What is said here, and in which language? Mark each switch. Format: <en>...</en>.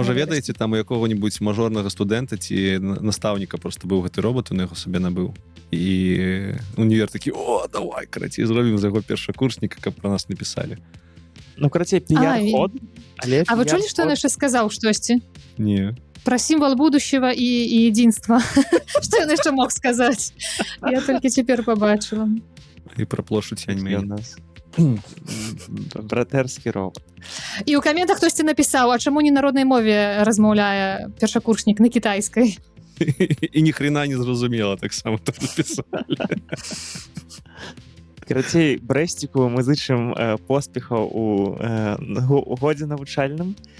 <be>Можа, ведаеце, там у якога-нибудь мажорнага студэнта ці настаўніка просто быў гэты робот, он яго сабе набыў. І універ такі: о, давай, карацей, зробім за яго першакурсніка, каб пра нас напісалі. Ну, карацей, піяр-ход. А вы чулі, што ён яшчэ сказаў штосьці? Не.</be> <ru>Про символ будущего и единства. Что он еще мог сказать? Я только теперь побачила. И про площадь Тяньмэнь.</ru> <be>Братэрскі робот. І ў каментах хтосьці напісаў, а чаму не на роднай мове размаўляе першакурснік на кітайскай? І ні хрена не зразумела, таксама там напісалі. Карацей, Брэсціку мы зычым поспехаў у годзе навучальным.</be>